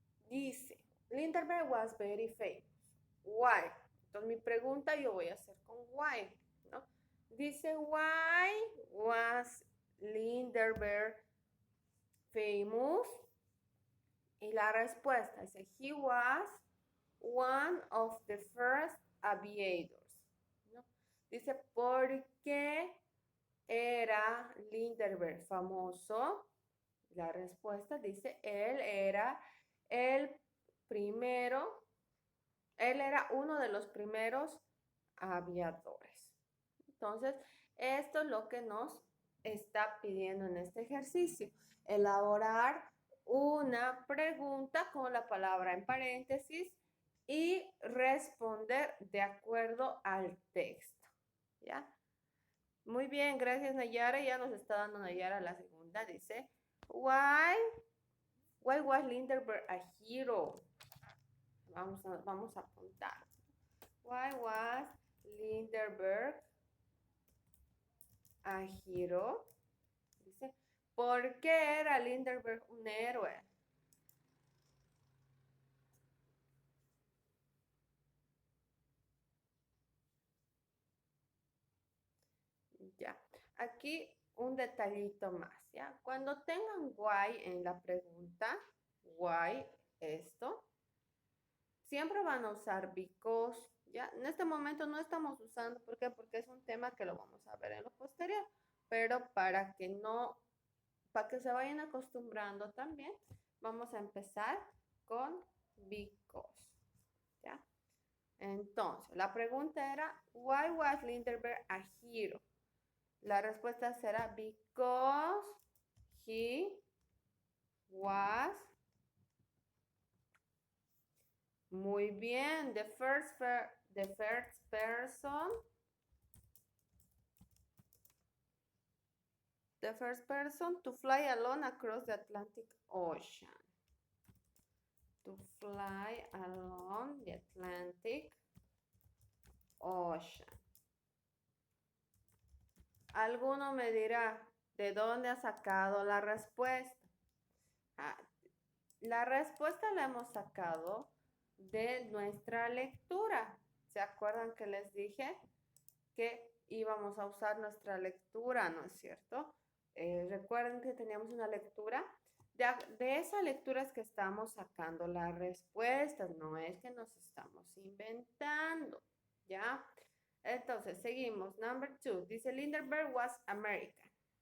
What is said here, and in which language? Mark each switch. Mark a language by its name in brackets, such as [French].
[English] Dice, Lindbergh was very famous. Why? [Spanish] Entonces mi pregunta yo voy a hacer con why, ¿no? [English] Dice, why was Lindbergh famous? [Spanish] Y la respuesta dice, [English] he was one of the first aviators. ¿No? [Spanish] Dice, ¿por qué era Lindbergh famoso? La respuesta dice, él era el primero, él era uno de los primeros aviadores. Entonces, esto es lo que nos está pidiendo en este ejercicio. Elaborar una pregunta con la palabra en paréntesis y responder de acuerdo al texto. ¿Ya? Muy bien, gracias Nayara. Ya nos está dando Nayara la segunda. [English] Dice, why was Lindbergh a hero? [Spanish] Vamos a apuntar. [English] Why was Lindbergh a hero? [Spanish] Dice, ¿por qué era Lindbergh un héroe? Ya, aquí un detallito más, ¿ya? Cuando tengan why en la pregunta, why esto, siempre van a usar because, ¿ya? En este momento no estamos usando, ¿por qué? Porque es un tema que lo vamos a ver en lo posterior, pero para que se vayan acostumbrando también, vamos a empezar con because, ¿ya? Entonces, la pregunta era, [English] why was Lindbergh a hero? [Spanish] La respuesta será [English] because he was. [Spanish] Muy bien. [English] The first person. The first person to fly alone across the Atlantic Ocean. To fly along the Atlantic Ocean. [Spanish] Alguno me dirá, ¿de dónde ha sacado la respuesta? La respuesta la hemos sacado de nuestra lectura. ¿Se acuerdan que les dije que íbamos a usar nuestra lectura, ¿no es cierto? Recuerden que teníamos una lectura. De esa lectura es que estamos sacando las respuestas, no es que nos estamos inventando, ¿ya? Entonces, seguimos. [English] Number 2. Dice, Lindbergh was American.